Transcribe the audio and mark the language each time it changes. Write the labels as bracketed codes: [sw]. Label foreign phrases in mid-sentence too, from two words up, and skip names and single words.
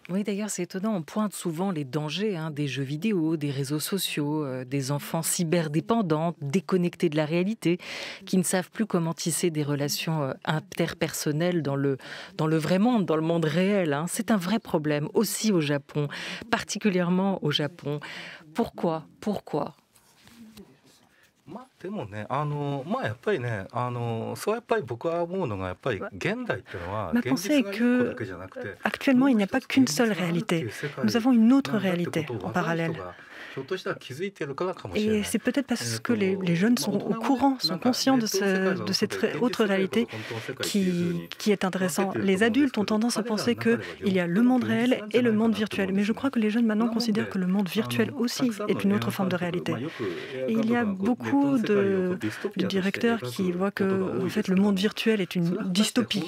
[fr] Oui, d'ailleurs, c'est étonnant. On pointe souvent les dangers des jeux vidéo, des réseaux sociaux, des enfants cyberdépendants, déconnectés de la réalité, qui ne savent plus comment tisser des relations interpersonnelles dans le vrai monde, dans le monde réel. Hein. C'est un vrai problème aussi au Japon, particulièrement au Japon. Pourquoi [ja] でもね、やっぱりね、そうやっぱり僕は思うのがやっぱり現代っていうのは [fr] Ma [ja] 現 [fr] pensée [ja] 実 [fr] est [ja] が一個だ [fr] que [ja] けじゃなくて、 [fr] actuellement, il n'y a pas qu'une seule [ja] 現実があるってい [fr] réalité. [ja] う世界 [fr] Nous avons une autre [ja] なんだって [fr] réalité [ja] ことを [fr] en [ja] 若い人 [fr] parallèle. [ja] がひょっとしたら気づいてるからかもしれな [fr] Et [ja] い。 [fr] c'est peut-être parce que les jeunes sont au courant, sont conscients de cette autre réalité qui est intéressante. Les adultes ont tendance à penser qu'il y a le monde réel et le monde virtuel. Mais je crois que les jeunes maintenant considèrent que le monde virtuel aussi est une autre forme de réalité. Et il y a beaucoup de directeurs qui voient que en fait, le monde virtuel est une dystopie.